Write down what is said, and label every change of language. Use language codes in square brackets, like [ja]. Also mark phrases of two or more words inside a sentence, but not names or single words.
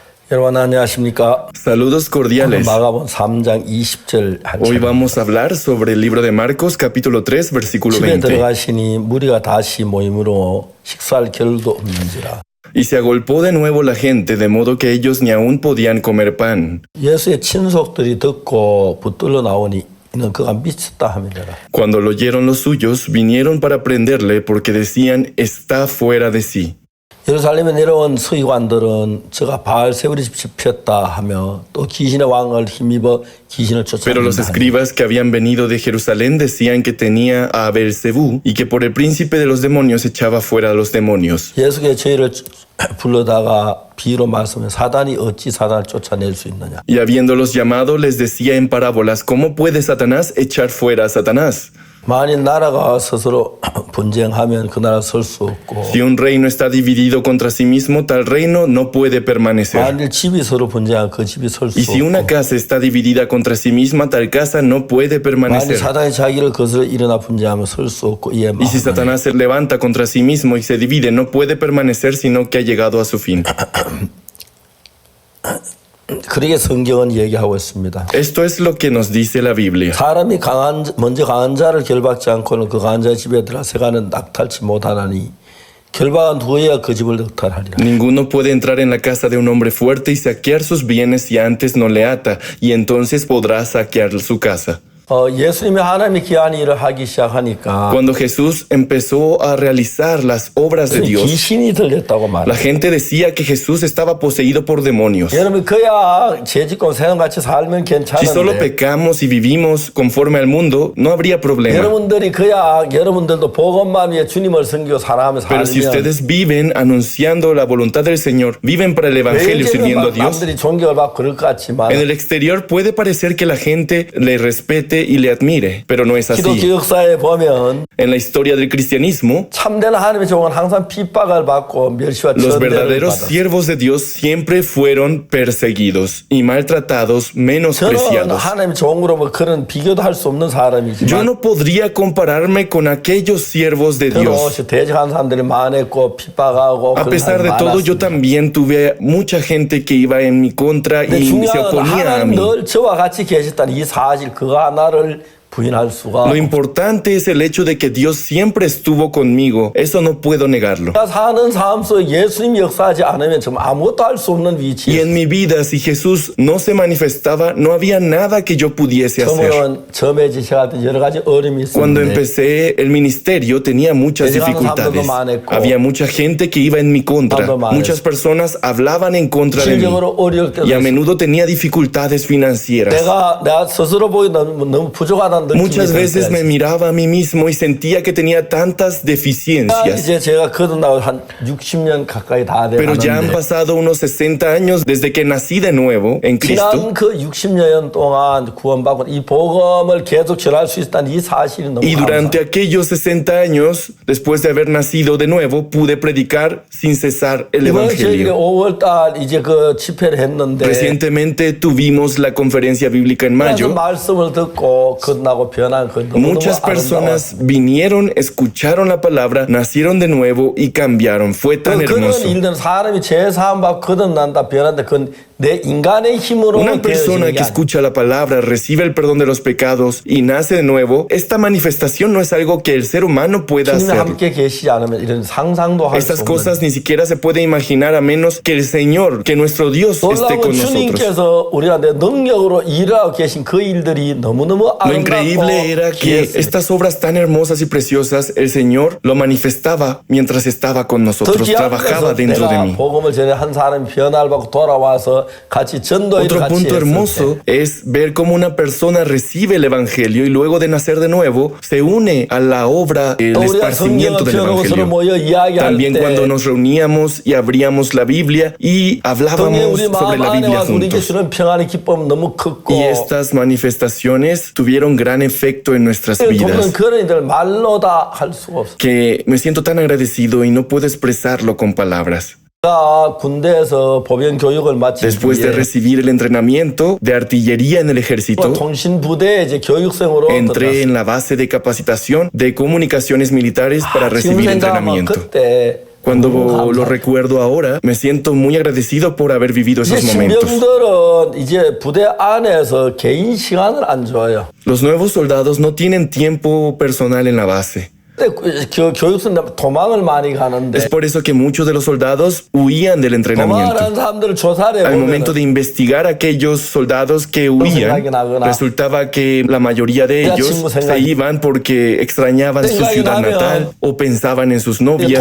[ko] 여러분 안녕하십니까? [es] Saludos cordiales. [ko] 마가복음 3장 20절 [es] Hoy vamos a hablar sobre el libro de Marcos, capítulo 3, versículo [ko] 집에 [es] 20. [ko] 들어가시니 무리가 다시 모임으로 식사할 겨를도 없는지라. [es] Y se agolpó de nuevo la gente, de modo que ellos ni aún podían comer pan. [ko] 예수의 친속들이 듣고 붙들러 나오니 이는 그가 미쳤다 하미니라. [es] Cuando lo oyeron los suyos, vinieron para prenderle porque decían, está fuera de sí. [ko] 예루살렘에 내려온 서기관들은 저가 바알세불의 집 지켰다 하며 또 귀신의 왕을 힘입어 귀신을 [es] Pero los [ko] 쫓아낸다. [es] escribas que habían venido de Jerusalén decían que tenía a Beelzebú y que por el príncipe de los demonios echaba fuera a los demonios. [ko] 예수께 저희를 불러다가 비유로 말씀해 사단이 어찌 사단을 쫓아낼 수 있느냐. [es] Y habiéndolos llamado, les decía en parábolas, ¿cómo puede Satanás echar fuera a Satanás? [ko] 만일 나라가 스스로 분쟁하면 그 나라 설 수 없고 [es] Si un reino está dividido contra sí mismo, tal reino no puede permanecer. [ko] 만일 집이 서로 분쟁하면 그 집이 설 수 [es] Y si una [ko] 없고 [es] casa está dividida contra sí misma, tal casa no puede [ko] 만일 [es] permanecer. [ko] 사단이 자기를 거슬러 일어나 분쟁하면 설 수 없고 이에 [es] Y si Satanás se levanta contra sí mismo y se divide, no puede permanecer, sino que ha llegado a su fin. [ko] 그러게 성경은 얘기하고 있습니다. [es] Esto es lo que nos dice la Biblia. [ko] 사람이 먼저 강한 자를 결박지 않고는 그 강한 자 집에 들어가서가는 낙탈치 못하나니 결박한 후에야 그 집을 낙탈하리라. [es] Ninguno puede entrar en la casa de un hombre fuerte y saquear sus bienes si antes no le ata, y entonces podrá saquear su casa. [ko] 예수님이 하나님의 귀한 일을 하기 시작하니까 [es] Cuando Jesús empezó a realizar las obras de Dios, [ko] 귀신이 들렸다고 [es] la [ko] 말해요. [es] gente decía que Jesús estaba poseído por demonios. [ko] 여러분 그야 죄짓고 세상같이 살면 [es] Si solo [ko] 괜찮은데 [es] pecamos y vivimos conforme al mundo, no habría problema. [ko] 여러분들이 그야 여러분들도 복음만 위해 주님을 섬기고 사랑하며 [es] Pero si [ko] 살면 [es] ustedes viven anunciando la voluntad del Señor, viven para el Evangelio sirviendo a Dios, [ko] 남들이 존경을 받고 그럴 것 같지만 [es] en el exterior puede parecer que la gente le respete y le admire, pero no es [ko] 기독교 [es] así. [ko] 역사에 보면 [es] En la historia del cristianismo, [ko] 참된 하나님의 종은 항상 핍박을 받고 멸시와 [es] los [ko] 천대를 [es] verdaderos [ko] 받았어요. [es] siervos de Dios siempre fueron perseguidos y maltratados, [ko] 저는 [es] menospreciados. [ko] 하나님의 종으로 뭐 그런 비교도 할 수 없는 [es] Yo [ko] 사람이지만 [es] no podría compararme con aquellos siervos de Dios. [ko] 그것이 대적한 사람들이 많았고 핍박하고 [es] A [ko] 그런 [es] pesar de [ko] 사람이 [es] todo, yo [ko] 많았습니다. [es] también tuve mucha gente que iba en mi contra [ko] 근데 [es] y se [ko] 중요한 건 [es] oponía a [ko] 하나님 [es] mí. [ko] 늘 저와 같이 계셨다는 이 사실 그거 하나를 부인할 수가 [es] Lo importante es el hecho de que Dios siempre estuvo conmigo. Eso no puedo negarlo. [ko] 내가 사는 삶 속에 예수님이 역사하지 않으면 정말 아무것도 할 수 없는 [es] Y [ko] 위치에 [es] en mi vida, si Jesús no se manifestaba, no había nada que yo pudiese hacer. [ko] 처음에 시작할 여러 가지 어려움이 [es] Cuando [ko] 있었는데 [es] empecé el ministerio tenía muchas dificultades. Había mucha gente que iba en mi contra. Muchas personas hablaban en contra de mí. [ko] 실적으로 어려울 때도 [es] Y a [ko] 있었어요. [es] menudo tenía dificultades financieras. [ko] 내가 스스로 보기 너무 부족하다는 느낌이 [es] Muchas veces me [ko] 들 [es] miraba a mí mismo y sentía que tenía tantas deficiencias. [ko] 이제 제가 거듭나고 한 60년 가까이 다 [es] Pero ya han [ko] 돼가는데 [es] pasado unos 60 años desde que nací de nuevo en Cristo. [ko] 지난 그 60년 동안 구원받고 이 복음을 계속 전할 수 있다는 이 사실이 너무 [es] Y durante [ko] 감사해요. [es] aquellos 60 años, después de haber nacido de nuevo, pude predicar sin cesar el [ko] 이번 저희들이 [es] Evangelio. [ko] 5월달 이제 그 집회를 했는데 [es] Recientemente tuvimos la conferencia bíblica en [ko] 그래서 [es] mayo. [ko] 말씀을 듣고 거듭나고 변한 그 너무너무 [es] Muchas [ko] 아름다웠어요. [es] personas vinieron, escucharon la palabra, nacieron de nuevo y cambiaron. Fue tan [ko] 그런 [es] hermoso. [ko] 일들은 사람이 죄사함받고 거듭난다 변한다 그건 내 인간의 힘으로 [es] Una persona [ko] 되어지는 게 [es] que [ko] 아니에요. [es] escucha la palabra, recibe el perdón de los pecados y nace de nuevo, esta manifestación no es algo que el ser humano pueda [ko] 주님이 [es] hacer. [ko] 함께 계시지 않으면 이런 상상도 할 수 [es] Estas [ko] 없는 [es] cosas ni siquiera se puede imaginar a menos que el Señor, que nuestro Dios esté [ko] 놀라운 [es] con nosotros. [ko] 주님께서 우리한테 능력으로 일하고 계신 그 일들이 너무너무 [es] Lo [ko] 아름답고 [es] increíble era que [ko] 귀했습니다. [es] estas obras tan hermosas y preciosas, el Señor lo manifestaba mientras estaba con [ko] 더 [es] nosotros, [ko] 귀한 [es] trabajaba [ko] 것은 [es] dentro de [ko] 내가 [es] mí. [ko] 복음을 전해 한 사람이 변화를 받고 돌아와서 같이 전도회를 [es] Otro [ko] 같이 [es] punto [ko] 했을 [es] hermoso [ko] 때 [es] es ver cómo una persona recibe el Evangelio y luego de nacer de nuevo se une a la obra, el [ko] 또 우리가 [es] esparcimiento [ko] 성경을 [es] del [ko] 펴놓고 서로 [es] Evangelio. [ko] 모여 이야기할 [es] También [ko] 때 [es] cuando nos reuníamos y abríamos la Biblia y [ko] 성경 [es] hablábamos [ko] 우리 [es] sobre [ko] 마음 [es] la [ko] 안에 [es] Biblia [ko] 와서 우리에게 [es] juntos. [ko] 주는 평안의 기쁨 너무 컸고 [es] Y estas manifestaciones tuvieron gran efecto en nuestras [ko] 돕는 [es] vidas, [ko] 그런 일들 말로 다 할 수가 없어. [es] que me siento tan agradecido y no puedo expresarlo con palabras. [ko] 제가 군대에서 보병 교육을 마친 [es] Después de [ko] 뒤에 [es] recibir el entrenamiento de artillería en el ejército, [ko] 통신부대에 이제 교육생으로 [es] entré [ko] 들어갔어요. [es] en la base de capacitación de comunicaciones militares para [ko] 지금 [es] recibir [ko] 생각하면 [es] entrenamiento. [ko] 그때 [es] Cuando lo recuerdo ahora, me siento muy agradecido por haber vivido esos [ko] 이제 [es] momentos. [ko] 신병들은 이제 부대 안에서 개인 시간을 안 줘요. [es] Los nuevos soldados no tienen tiempo personal en la base. [ko] 교육생 도망을 많이 가는데 [es] Es por eso que muchos de los soldados huían del entrenamiento. [ko] 도망하는 사람들을 조사를 [es] Al [ko] 해보면 [es] momento de investigar a aquellos soldados que huían, resultaba que la mayoría de ellos se iban porque extrañaban su ciudad natal o pensaban en sus novias.